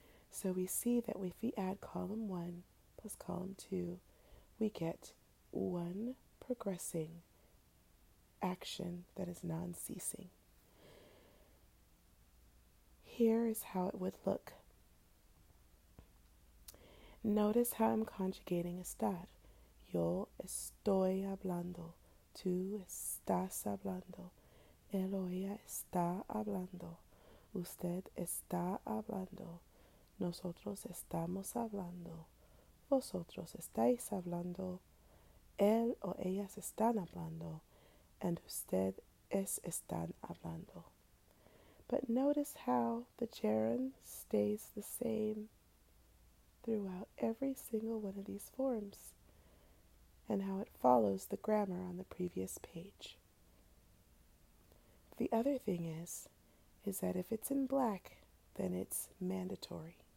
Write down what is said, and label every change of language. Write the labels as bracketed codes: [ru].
[en] So we see that if we add column 1 plus column 2, we get one progressing action that is non-ceasing. Here is how it would look. Notice how I'm conjugating estar. [es] Yo estoy hablando. Tú estás hablando. Él o ella está hablando. Usted está hablando. Nosotros estamos hablando. Vosotros estáis hablando. Él o ellas están hablando. And ustedes están hablando. [en] But notice how the gerund stays the same throughout every single one of these forms, and how it follows the grammar on the previous page. The other thing is that if it's in black, then it's mandatory.